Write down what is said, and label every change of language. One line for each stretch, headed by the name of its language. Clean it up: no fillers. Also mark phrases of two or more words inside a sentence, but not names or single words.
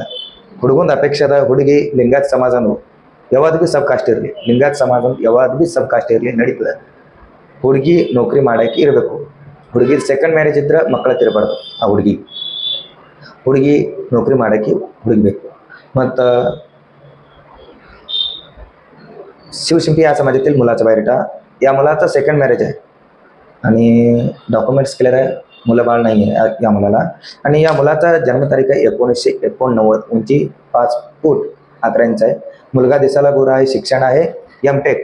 Kannada: ಹುಡುಗಂದು ಅಪೇಕ್ಷೆ ಅದ, ಹುಡುಗಿ ಲಿಂಗಾಯತ್ ಸಮಾಜನು ಯಾವ್ದು ಭೀ
English: sub caste
Kannada: ಇರಲಿ, ಲಿಂಗಾಯತ್ ಸಮಾಜ ಯಾವ್ದು ಭೀ
English: sub caste
Kannada: ಇರಲಿ ನಡೀತದೆ. ಹುಡುಗಿ ನೌಕರಿ ಮಾಡೋಕ್ಕೆ ಇರಬೇಕು. ಹುಡುಗಿ
English: second marriage
Kannada: ಇದ್ರೆ ಮಕ್ಕಳ ತಿರಬಾರ್ದು. ಆ ಹುಡುಗಿ ನೌಕರಿ ಮಾಡೋಕ್ಕೆ ಹುಡುಗಬೇಕು.
Marathi: ಮತ್ತು शिवशिल्पी या समाजातील मुलाचा बायोडाटा. या मुलाचा
English: second marriage
Marathi: आहे आणि
English: documents clear
Marathi: आहे, मुलं बाळ नाही आहे या मुलाला. आणि या मुलाचा जन्मतारीख आहे 1989. उंची 5 फूट 11 इंच आहे. मुलगा दिसायला गोरा आहे, शिक्षण आहे M.Tech.